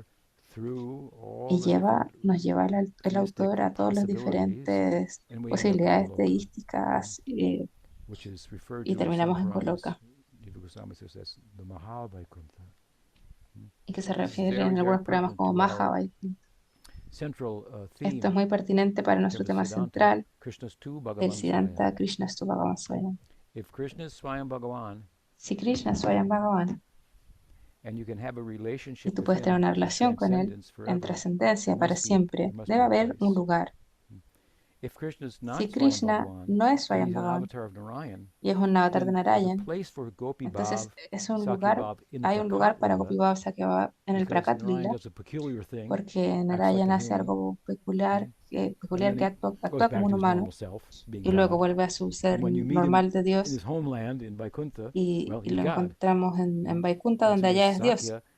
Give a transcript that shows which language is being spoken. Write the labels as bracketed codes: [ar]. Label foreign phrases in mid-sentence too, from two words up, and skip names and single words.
[es] Y nos lleva el autor a todas las diferentes posibilidades teísticas y terminamos en Goloka. Y que se refiere en algunos programas como Maha Vaikunta. Esto es muy pertinente para nuestro tema central, el [sa] सिद्धान्त कृष्णस्तु भगवान् स्वयम्. [es] Si Krishna es [sa] स्वयं भगवान्, [es] y tú puedes tener una relación con él en trascendencia para siempre, debe haber un lugar. Si Krishna no es [sa] स्वयं भगवान् [es] y es un avatar de Narayan, entonces hay un lugar para [sa] गोपी भाव सख्यभाव [es] en el [sa] प्रकट लीला, [es] porque Narayan hace algo peculiar que actúa como un humano y luego vuelve a su ser normal de Dios y lo encontramos en Vaikunta, donde allá es Dios.